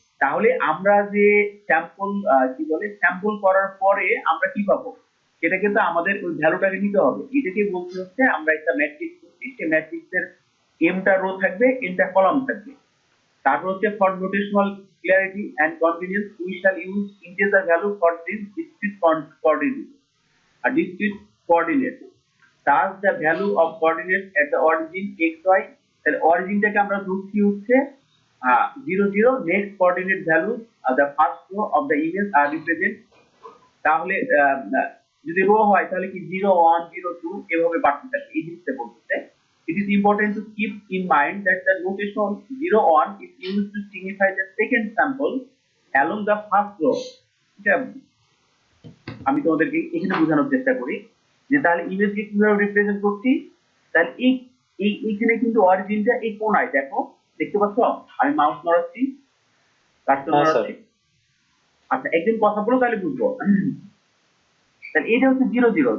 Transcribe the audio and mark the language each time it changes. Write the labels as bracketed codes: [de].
[bn] তাহলে আমরা যে স্যাম্পল কি বলে স্যাম্পল করার পরে আমরা কি পাবো, সেটা কিন্তু আমাদের ওই ভ্যালুটাকে নিতে হবে। এটাকে বলতে হচ্ছে আমরা একটা ম্যাট্রিক্স করছি, সেই ম্যাট্রিক্সের এমটা রো থাকবে, এনটা কলাম থাকবে। [en] তারপর হচ্ছে for notational clarity and convenience we shall use integer value for this discrete coordinate. A discrete coordinate. Thus the value of coordinates at the origin xy, [bn] তাহলে অরিজিনটাকে আমরা ধরছি হচ্ছে 0 0, [en] next coordinate values the first row of the image are represent। [bn] তাহলে যদি rho হয় তাহলে কি 0 1 0 2 এভাবে বাড়তে থাকে। এই জিনিসটা বলতে [en] it is important to keep in mind that the notation 0 1 is used to signify the second sample along the first row। [bn] এটা আমি তোমাদেরকে এখানে বোঝানোর চেষ্টা করি যে তাহলে ইমেজকে কিভাবে রিপ্রেজেন্ট করছি। তাহলে এইখানে কিন্তু অরিজিনটা এই কোণায়, দেখো দেখতে পাচ্ছ আমি মাউস নড়াচ্ছি, কার্সর নড়াচ্ছি। আচ্ছা, একদিন কথা বলো তাহলে বুঝবো। তাহলে এটা হচ্ছে 0 0।